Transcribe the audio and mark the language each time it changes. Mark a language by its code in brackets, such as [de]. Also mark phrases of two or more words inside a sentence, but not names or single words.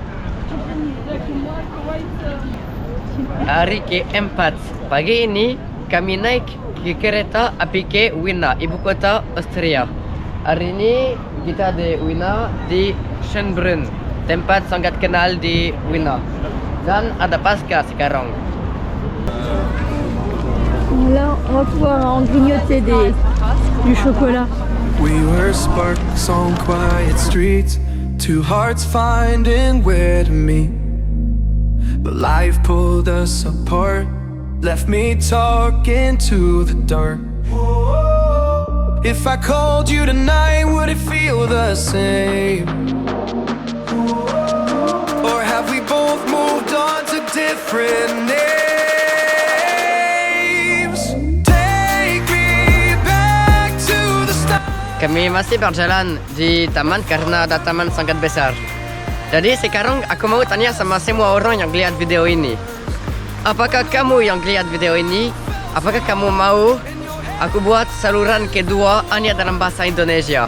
[id] Hari keempat, pagi ini kami naik ke kereta api ke Wina, ibu kota Austria. Hari ini kita di Wina, di Schönbrunn, tempat sangat kenal di Wina. Dan ada Pasca sekarang. [fr] Là, on va pouvoir en grignoter du chocolat. [en] We were sparks on quiet streets, two hearts finding where to meet. But life pulled us apart, left me talking to the dark. If I called you tonight, would it feel the same? Or have we both moved on to different names? [id] Kami masih berjalan di taman karena ada taman sangat besar. Jadi sekarang aku mau tanya sama semua orang yang lihat video ini. Apakah kamu yang lihat video ini? Apakah kamu mau aku buat saluran kedua hanya dalam bahasa Indonesia?